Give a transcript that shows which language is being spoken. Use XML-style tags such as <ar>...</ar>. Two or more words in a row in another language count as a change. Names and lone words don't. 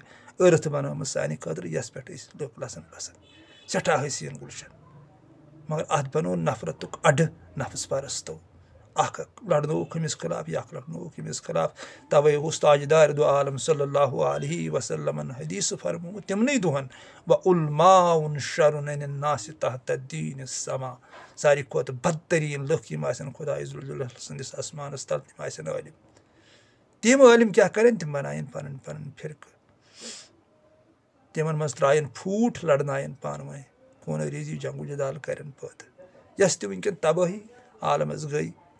<ks>ٲرتھ بنٲومٕژ سانہِ خٲطرٕ یَس پٮ۪ٹھ أسۍ لُکھ لَسان بسان سٮ۪ٹھاہ حسیٖن گُلشن مگر اَتھ بنوو نفرتُک اَڈٕ نفس پرستو اکھ لڑنووُکھ أمِس خٕلاف یہِ اکھ لڑنووُکھ أمِس خٕلاف تَوَے اوس تاجدارِ دو عالم</ks> <ar>صلی اللہ علیہ وسلمن</ar> <ks>حدیٖث فرمومُت تِمنٕے دۄہن</ks> <ar>وَعُلماءٌ شَرٌ عَنِ الناس تحت الدیٖنِ السما</ar> <ks>ساروی کھۄتہٕ بدتریٖن لُکھ یِم آسن خۄداے ذوالجلال سٕنٛدِس آسمانس تل تِم آسن عٲلِم تِم عٲلِم کیٛاہ کرن تِم بناون پنٕنۍ پنٕنۍ فرقہٕ تِمن منٛز ترٛاون پھوٗٹ لڑناون پانہٕ ؤنۍ خوٗنہ ریٖزی جنگو جدال کرن پٲدٕ یۄس تہِ وٕنکیٚن تبٲہی عالمس گٔے</ks>